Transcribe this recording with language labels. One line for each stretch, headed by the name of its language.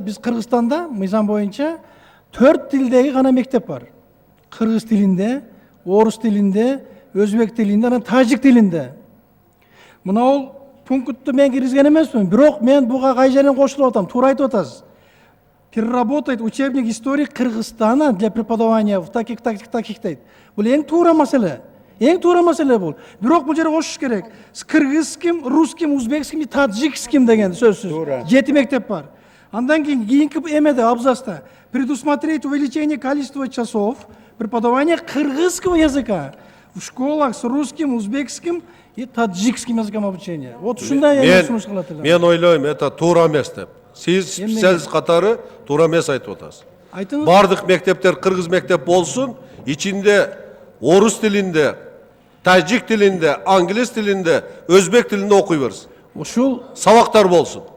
Kyrgyz: Биз Кыргызстанда мыйзам боюнча 4 тилдеги гана мектеп бар. Кыргыз тилинде, орус тилинде, өзбек тилинде, анан тажик тилинде. Мына ол пунктты мен киргизген эмесмин, бирок мен буга кай жерден кошулуп атам, туура айтып атасыз.
Russian: Переработать учебник истории Кыргызстана для преподавания в таких дейт.
Kyrgyz: Бул эң туура маселе. Эң туура маселе бул. Бирок бул жерге кошуш керек.
Russian: Кыргызским, русским, узбекским, таджикским
Kyrgyz: деген сөзсүз. 7 мектеп бар. Андан кийинки эмеде абзацта
Russian: предусмотреть увеличение количества часов преподавания кыргызского языка в школах с русским, узбекским и таджикским языком обучения.
Kyrgyz: Вот ушундай сунуш кылат эле. Мен ойлойм, это туура эмес деп. Сиз катары туура эмес айтып атасыз. Бардык мектептер кыргыз мектеп болсун, ичинде орус тилинде, тажик тилинде, англис тилинде, өзбек тилинде окуй берсин. Ушул сабактар болсун.